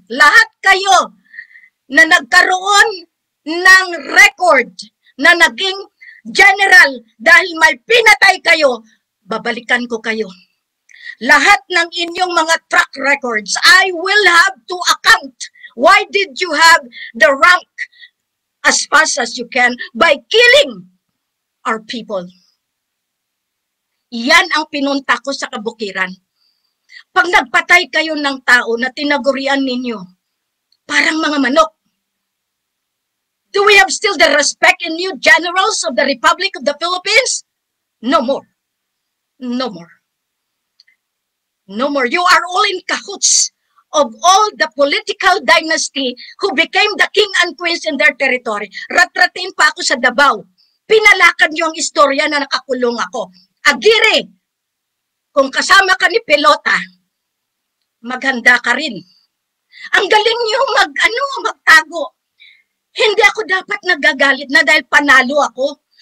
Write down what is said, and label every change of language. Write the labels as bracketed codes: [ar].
[tl] Lahat kayo na nagkaroon ng record na naging general dahil may pinatay kayo, babalikan ko kayo. Lahat ng inyong mga [en] track records, I will have to account. Why did you have the rank as fast as you can by killing our people? [tl] Yan ang pinunta ko sa kabukiran. Pag nagpatay kayo ng tao na tinagurian ninyo, parang mga manok. [en] Do we have still the respect in you, generals of the Republic of the Philippines? No more. No more. No more. You are all in cahoots of all the political dynasty who became the king and queens in their territory. [tl] Ratratin pa ako sa Davao. Pinalakad niyo ang istorya na nakakulong ako. Agiri, kung kasama ka ni Pelota, maghanda ka rin. Ang galing niyo magtago. Hindi ako dapat nagagalit na dahil panalo ako.